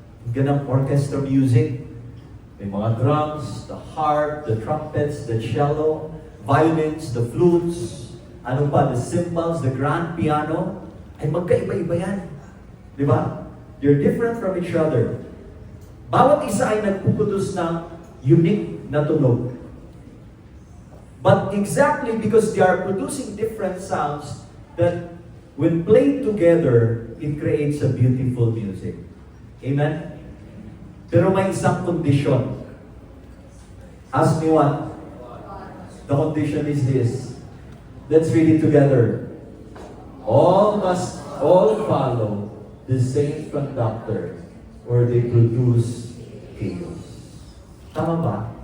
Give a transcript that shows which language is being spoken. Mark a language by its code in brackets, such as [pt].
[en] Ganang orchestra music. [tl] May mga [en] drums, the harp, the trumpets, the cello, violins, the flutes, [tl] ano pa, [en] the cymbals, the grand piano, [tl] ay magkaiba-iba yan. Di ba? [en] They're different from each other. [tl] Bawat isa ay nagpuputos ng unique na tunog. [en] But exactly because they are producing different sounds, that when played together, it creates a beautiful music. Amen? [tl] Pero may isang kondisyon. [en] Ask me what? The condition is this. Let's read it together. All must follow the same conductor, or they produce chaos. [tl] Tama ba?